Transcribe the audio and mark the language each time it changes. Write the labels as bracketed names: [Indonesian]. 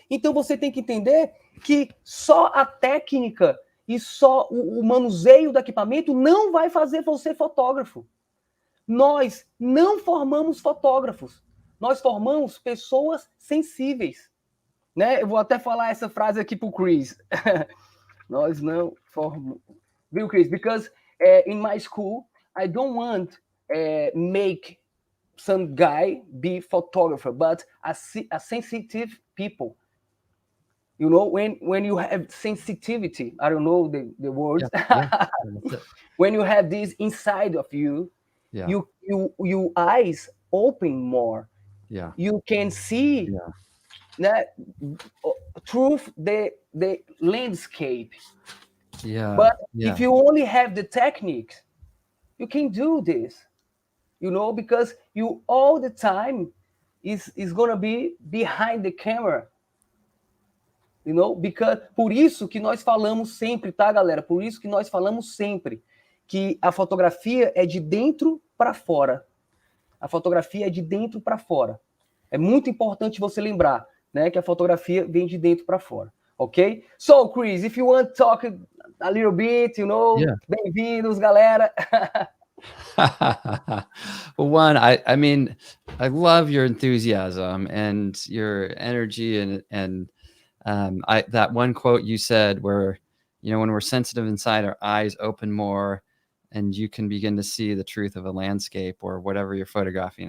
[Portuguese] Então você tem que entender que só a técnica e só o manuseio do equipamento não vai fazer você fotógrafo. Nós não formamos fotógrafos. Nós formamos pessoas sensíveis. Né? Eu vou até falar essa frase aqui para o Chris. Nós não formamos. Viu, Chris? [English] Because in my school, I don't want make some guy be photographer, but a sensitive people. You know, when you have sensitivity, I don't know the words. Yeah. When you have this inside of you, your eyes open more. Yeah. You can see through the landscape. Yeah. But Yeah. if you only have the techniques, you can do this, you know, because you all the time is gonna be behind the camera, you know, because [Portuguese] por isso que nós falamos sempre, tá, galera? Por isso que nós falamos sempre que a fotografia é de dentro para fora. A fotografia é de dentro para fora. É muito importante você lembrar, né, que a fotografia vem de dentro para fora, ok? [English] So, Chris, if you want to talk a little bit, you know, Yeah. [Portuguese] bem-vindos, galera. [English] Well, one, I mean, I love your enthusiasm and your energy, and that one quote you said where, you know, when we're sensitive inside, our eyes open more, and you can begin to see the truth of a landscape or whatever you're photographing.